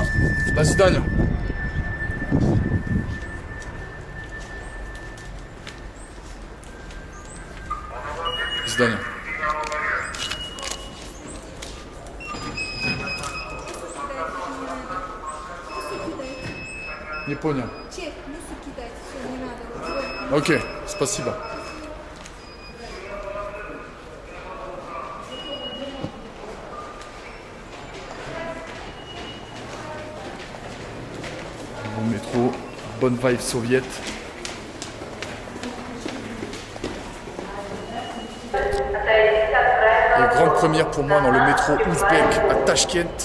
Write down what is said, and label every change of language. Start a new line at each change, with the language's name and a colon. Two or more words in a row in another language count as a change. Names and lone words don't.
Russian: До свидания. До свидания. Не понял. Чек, если кидать, все, не надо. Вот, Окей, спасибо.
French: Bon métro, bonne vibe soviète. Et grande première pour moi dans le métro ouzbek à Tashkent.